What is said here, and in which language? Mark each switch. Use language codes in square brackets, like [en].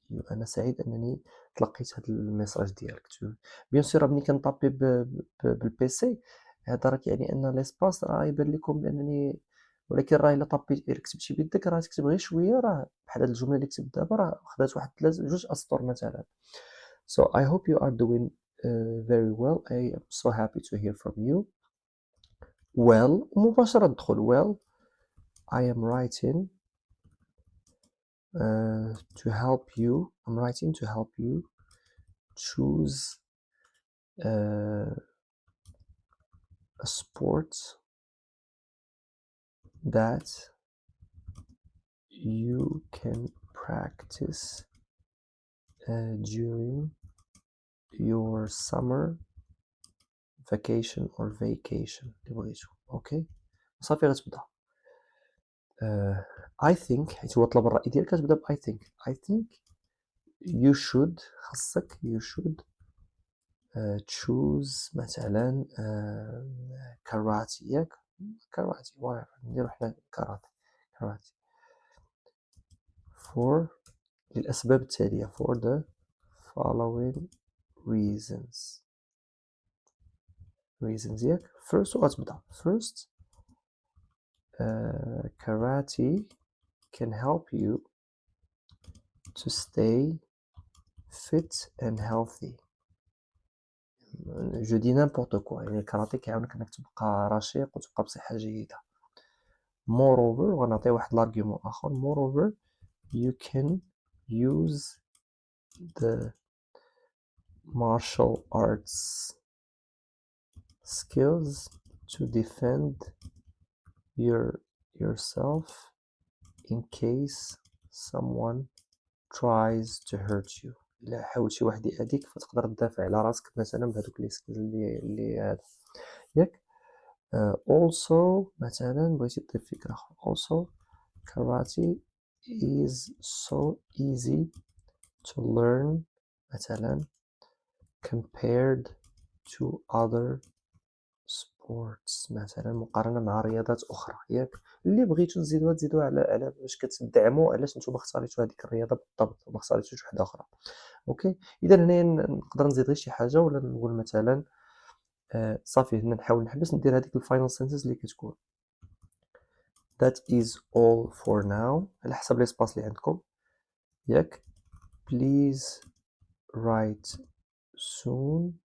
[ar] انا سعيد انني تلقيت هذا الميساج ديالك. بيان سور ملي كنطابي بالبيسي هذا راك يعني ان ليسباس راه يبان لكم بانني، ولكن راه الا طبيت الا كتبتي بيدك راه تكتب غير شويه، راه بحال هاد الجمله اللي كتبت دابا راه خدات واحد جوج اسطر مثلا. [en] so I hope you are doing very well. I am so happy to hear from you. well [ar] مباشره ندخل [en] well I am writing to help you. I'm writing to help you choose a sport that you can practice during your summer vacation or vacation [ar] اللي بغيتو. اوكي صافي غتبدا. [en] I think [ar] حيت هو طلب الرأي ديالك كتبدا ب I think. [en] I think you should، [ar] خاصك [en] you should choose مثلا كاراتي. [ar] ياك كاراتي [en] whatever [ar] نديرو حنا كاراتي for للأسباب التالية [en] for the following reasons. ياك first [ar] وغتبدا [en] first karate can help you to stay fit and healthy. [fr] je dis n'importe quoi، [ar] يعني الكاراتيه كيعاونك انك تبقى رشيق وتبقى بصحة جيدة. [en] moreover [ar] وغنعطي واحد لارغيومون اخر. [en] moreover you can use the martial arts skills to defend yourself in case someone tries to hurt you. [ar] إلا حاول شي واحد يأذيك فتقدر تدافع على راسك مثلا بهذوك لي سكيلز اللي هذا. ياك also مثلا بغيتي تضيف فكرة أخرى. [en] also karate is so easy to learn [ar] مثلا [en] compared to other [ar] sports مثلًا مقارنة مع رياضات أخرى ياك؟ اللي بغيتو تزيدوها على باش كتدعموا علاش نتوما اختاريتو هاديك الرياضة بالضبط وما اختاريتوش وحدة أخرى، أوكي؟ إذا هنايا نقدر نزيد غير شي حاجة ولا نقول مثلًا صافي هنا نحاول نحبس ندير هاديك ال [en] final sentence [ar] اللي كتكون [en] that is all for now [ar] على حسب [fr] l'espace [ar] اللي عندكم ياك؟ [en] please write soon